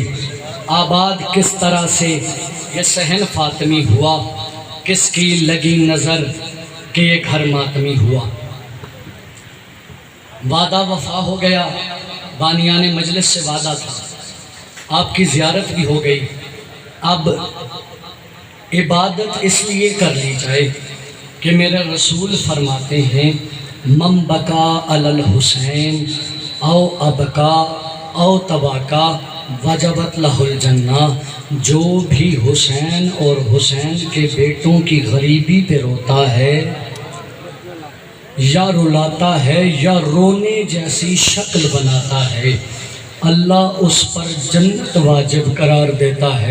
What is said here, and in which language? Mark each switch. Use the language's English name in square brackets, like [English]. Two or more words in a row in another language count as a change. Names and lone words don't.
[Urdu] آباد کس طرح سے یہ صحن فاطمی ہوا، کس کی لگی نظر کہ یہ گھر ماتمی ہوا۔ وعدہ وفا ہو گیا، بانیان مجلس سے وعدہ تھا، آپ کی زیارت بھی ہو گئی، اب عبادت اس لیے کر لی جائے کہ میرے رسول فرماتے ہیں، [Arabic] من بکا علی الحسین او ابکا او تباکا وجبت لہ الجنہ، [Urdu] جو بھی حسین اور حسین کے بیٹوں کی غریبی پہ روتا ہے یا رلاتا ہے یا رونے جیسی شکل بناتا ہے، اللہ اس پر جنت واجب قرار دیتا ہے۔